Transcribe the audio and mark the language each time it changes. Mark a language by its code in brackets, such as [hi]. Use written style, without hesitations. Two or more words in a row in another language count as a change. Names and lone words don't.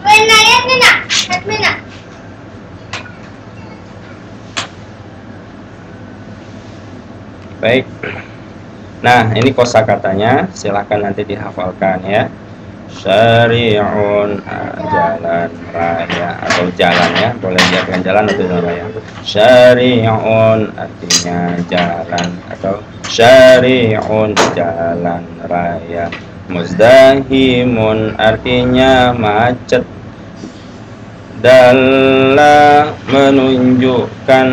[id] Baik. Nah, ini kosakatanya, silahkan nanti dihafalkan ya. Syari'un, jalan raya atau jalan ya, boleh diartikan jalan atau jalan raya. Syari'un artinya jalan, atau syari'un jalan raya. Muzdahimun artinya macet. Dalla menunjukkan.